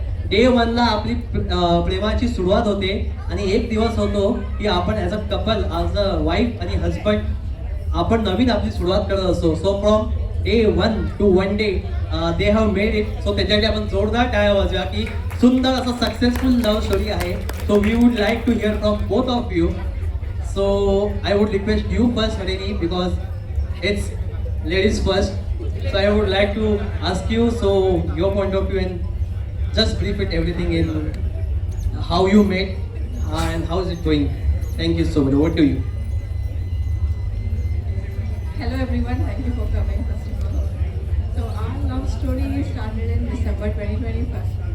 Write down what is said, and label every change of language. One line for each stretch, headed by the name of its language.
Marathi: Day 1ला आपली प्रेमाची सुरुवात होते आणि एक दिवस होतो की आपण
English: as a couple, as a wife
Marathi: आणि हजबंड आपण नवीन आपली सुरुवात करत असतो.
English: So from day 1 to 1 day they have made it.
Marathi: So त्याच्यासाठी आपण जोरदार टाळ्या वाजवा की सुंदर असं सक्सेसफुल लव्ह स्टोरी आहे.
English: So we would like to hear from both of you. So I would request you first Harini, because it's ladies first. So I would like to ask you, so your point of view and just brief it everything in how you met and how is it going. Thank you so much. Over to you. Hello everyone, thank you for coming first of all. So our love story started in December 2021.